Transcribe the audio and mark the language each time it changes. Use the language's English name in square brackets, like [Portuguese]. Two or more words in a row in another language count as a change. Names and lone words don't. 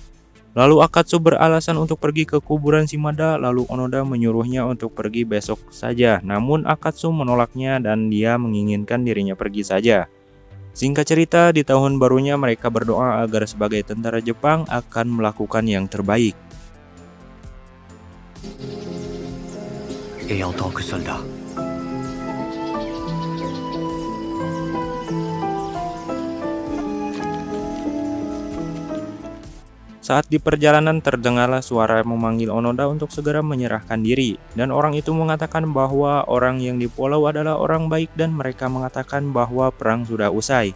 [Indonesian] Lalu Akatsu beralasan untuk pergi ke kuburan Shimada, lalu Onoda menyuruhnya untuk pergi besok saja. Namun Akatsu menolaknya dan dia menginginkan dirinya pergi saja. Singkat cerita, di tahun barunya mereka berdoa agar sebagai tentara Jepang akan melakukan yang terbaik. [French] Et en tant que soldat, [Indonesian] Saat di perjalanan terdengarlah suara memanggil Onoda untuk segera menyerahkan diri, dan orang itu mengatakan bahwa orang yang di pulau adalah orang baik dan mereka mengatakan bahwa perang sudah usai.